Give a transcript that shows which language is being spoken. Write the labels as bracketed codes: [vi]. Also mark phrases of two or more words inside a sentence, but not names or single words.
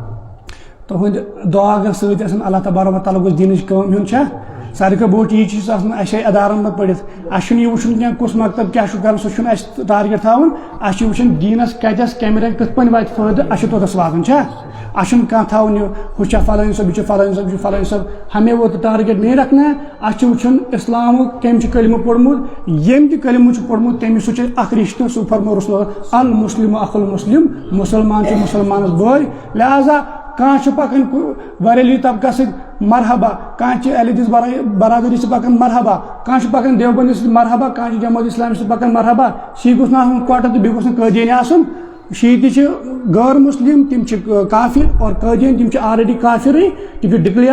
[ks] تُہُنٛد دعا اگر سۭتۍ آسان اللہ تبارک و تعالیٰ گوٚژھ دیٖنٕچ کٲم ہیوٚن چھا ساروی کھۄتہٕ بوٚڑ چیٖز چھُ آسان اَسہِ چھِ ادارن منٛز پٔرِتھ اَسہِ چھُنہٕ یہِ وٕچھُن کینٛہہ کُس مکتب کیٛاہ چھُ کران سُہ چھُنہٕ اَسہِ ٹارگیٹ تھاوُن اَسہِ چھُ وٕچھُن دیٖنس کتٮ۪س کمہِ رنٛگہِ کِتھ پٲٹھۍ واتہِ فٲیدٕ اَسہِ چھُ توٚتَس واتُن چھا اَسہِ چھُنہٕ کانٛہہ تھاوُن یہِ ہُہ چھا فلٲنۍ صٲب یہِ چھُ فلٲنۍ صٲب یہِ چھُ فلٲنۍ صٲب [ur] ہمیں وہ ٹارگیٹ نہیں رکھنا ہے [ks] اَسہِ چھُ وٕچھُن اِسلامُک کٔمۍ چھُ کلمہٕ پوٚرمُت ییٚمۍ تہِ کلمہٕ چھُ پوٚرمُت تٔمِس سُہ چھُ اکھ رِشتہٕ سُہ فرمو رسول [ar] المسلم اخو المسلم [ks] مُسلمان چھُ مُسلمانس بٲے لہذا کانٛہہ چھُ پکان بریلی طبقس سۭتۍ مرحبا کانٛہہ چھِ اہل حدیث برادری سۭتۍ پکان مرحبا کانٛہہ چھُ پکان دیوبندی سۭتۍ مرحبا کانٛہہ چھُ جماعت اسلامی سۭتۍ پکان مرحبا سُہ گوٚژھ نہٕ آسُن کوٹہٕ تہٕ بیٚیہِ گوٚژھ نہٕ قٲدیٲنی آسُن شیعہ تہِ چھِ غٲر مسلم تِم چھِ کافر اور قٲدیٲنۍ تِم چھِ آلریڈی کافرٕے تِم چھِ ڈِکلیئر